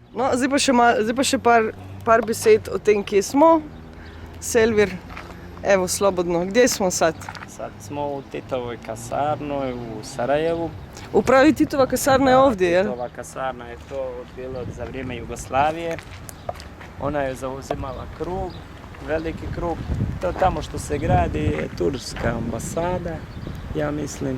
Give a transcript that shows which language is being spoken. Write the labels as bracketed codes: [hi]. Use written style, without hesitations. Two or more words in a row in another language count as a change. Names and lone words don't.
[sl] No, zdaj pa še par besed o tem, kje smo. [bs] Selvir, evo, slobodno. Gdje smo sad? Sad smo u Titovoj kasarnoj u Sarajevu. Upravi Titova kasarna je ovdje, jel? Titova kasarna je to bilo za vrijeme Jugoslavije. Ona je zauzimala krug, veliki krug. To tamo što se gradi je turska ambasada, ja mislim.